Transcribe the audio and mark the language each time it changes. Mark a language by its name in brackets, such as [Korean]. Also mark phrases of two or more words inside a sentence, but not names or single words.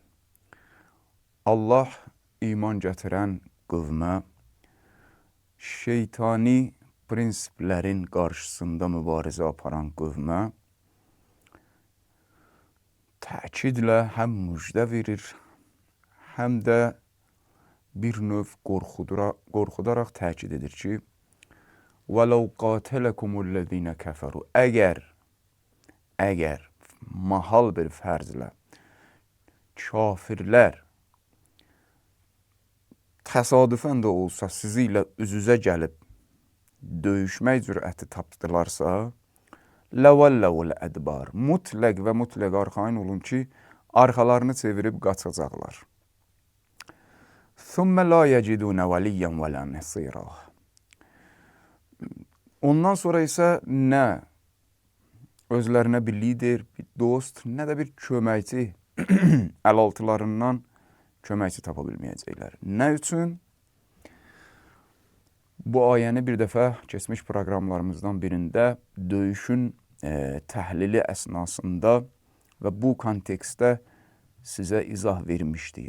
[Azerbaijani] Allah iman gətirən qövmə şeytani prinsiplərin qarşısında mübarizə aparan qövmə təkidlə həm müjdə verir, həm də bir növ qorxudaraq təkid edir ki, [Arabic] وَلَوْ قَاتَلَكُمُ الَّذ۪ينَ كَفَرُوا [Azerbaijani] Əgər mahal bir fərzlə kafirlər təsadüfən də olsa sizi ilə üz-üzə gəlib döyüşmək cürəti tapdılarsa, [Arabic] لَوَلَّوُ الْأَدْبَارِ [Azerbaijani] Mütləq və mütləq arxayın olun ki, arxalarını çevirib qaçacaqlar. [Arabic] ثُمَّ لَا يَجِدُونَ وَلِيًّا وَلَا نَصِيرًا [Azerbaijani] Ondan sonra isə nə özlərinə bir lider, bir dost, nə də bir köməkçi əlaltılarından köməkçi tapa bilməyəcəklər. Nə üçün? Bu ayəni bir dəfə keçmiş proqramlarımızdan birində döyüşün təhlili əsnasında və bu kontekstdə sizə izah vermişdik.